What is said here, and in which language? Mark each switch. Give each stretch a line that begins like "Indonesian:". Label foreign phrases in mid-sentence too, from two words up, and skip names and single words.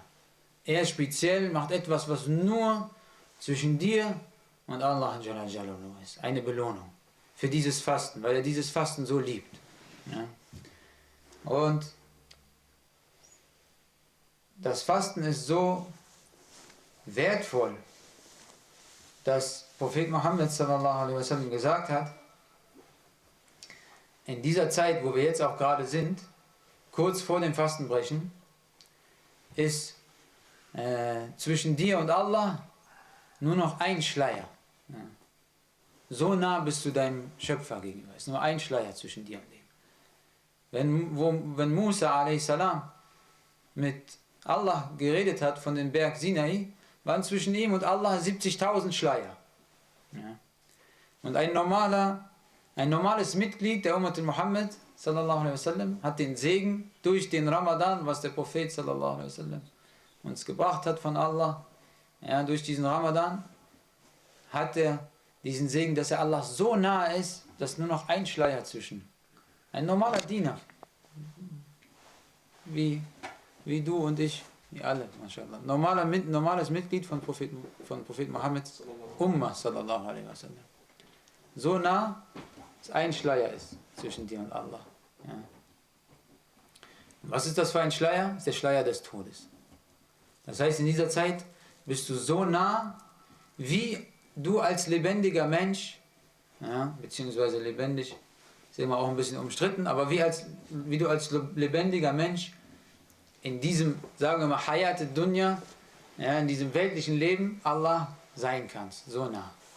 German: Er speziell macht etwas, was nur zwischen dir und Allah ist. Eine Belohnung für dieses Fasten, weil er dieses Fasten so liebt. Ja? Und das Fasten ist so wertvoll, dass Prophet Muhammad
Arabic: صلى الله عليه وسلم
German: gesagt hat, in dieser Zeit, wo wir jetzt auch gerade sind, kurz vor dem Fastenbrechen, ist zwischen dir und Allah nur noch ein Schleier. Ja. So nah bist du deinem Schöpfer gegenüber. Es ist nur ein Schleier zwischen dir und ihm. Wenn Musa a.s. mit Allah geredet hat von dem Berg Sinai, waren zwischen ihm und Allah 70.000 Schleier. Ja. Und ein normales Mitglied der Ummat Muhammad
Arabic: صلى الله عليه وسلم
German: hat den Segen durch den Ramadan, was der Prophet
Arabic: صلى الله عليه وسلم
German: uns gebracht hat von Allah, ja, durch diesen Ramadan hat er diesen Segen, dass er Allah so nahe ist, dass nur noch ein Schleier zwischen. Ein normaler Diener, wie du und ich, wie alle, mashallah. Normales Mitglied von Prophet Muhammad Ummah
Arabic: صلى الله عليه وسلم.
German: So nah, dass ein Schleier ist zwischen dir und Allah. Ja. Was ist das für ein Schleier? Das ist der Schleier des Todes. Das heißt, in dieser Zeit bist du so nah, wie du als lebendiger Mensch, ja, beziehungsweise lebendig, ist immer auch ein bisschen umstritten, aber wie du als lebendiger Mensch in diesem, sagen wir mal,
Arabic: حياة دنيا,
German: ja, in diesem weltlichen Leben Allah sein kannst, so nah.